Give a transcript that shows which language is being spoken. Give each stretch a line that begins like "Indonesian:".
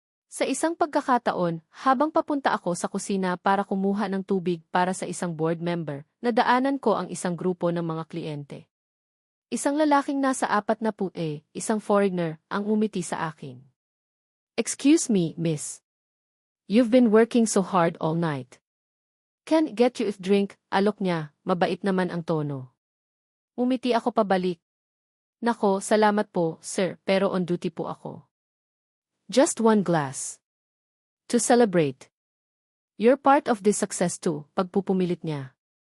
Filipino: Sa isang pagkakataon, habang papunta ako sa kusina para kumuha ng tubig para sa isang board member, nadaanan ko ang isang grupo ng mga kliyente. Isang lalaking nasa 40, isang foreigner, ang umiti sa akin.
English: Excuse me, miss. You've been working so hard all night. Can I get you a drink?
Filipino: Alok niya, mabait naman ang tono. Umiti ako pabalik. Nako, salamat po, sir, pero on duty po ako.
English: Just one glass. To celebrate. You're part of this success too,
Filipino: pagpupumilit niya.